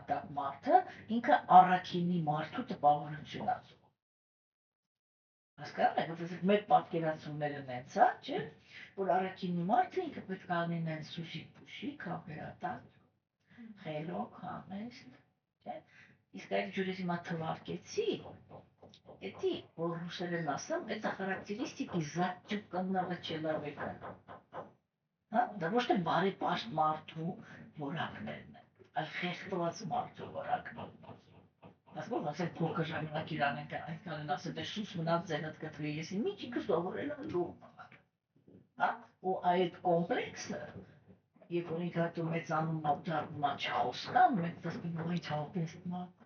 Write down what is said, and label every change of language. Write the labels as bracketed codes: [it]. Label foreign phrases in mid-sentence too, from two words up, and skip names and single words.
[hy] տակ մարդը ինքը առաքինի մարդու տպավորություն է զգում։ Հասկանում եք, որովհետև մեր պատկերացումները նենց է, չէ՞, որ առաքինի մարդը ինքը պետք է անի նենց սուշիկ-պուշիկ, համբերատար, խելոք, համեստ, չէ՞։ Իսկ այդ ջուրից հիմա թվարկեցի, էդի, որ ռուսերեն ասեմ, [ru] это характеристики затюканного человека։ [hy] Հա, դա ոչ թե բարեպաշտ մարդու որակներն են, այլ խեղդված մարդու որակներն են։ Հասկանում եք, փոքր ժամանակ իրան այնքան են ասել, դե սուս մնաց ձենդ կտրի, ես միջիկը սովորել եմ լուր։ Հա, ու այդ կոմպլեքսը երբ որ ինքը դու մեծանում դառնում է չխոսքան, մենք տեսնում ենք ինչ հաղորդեցնա։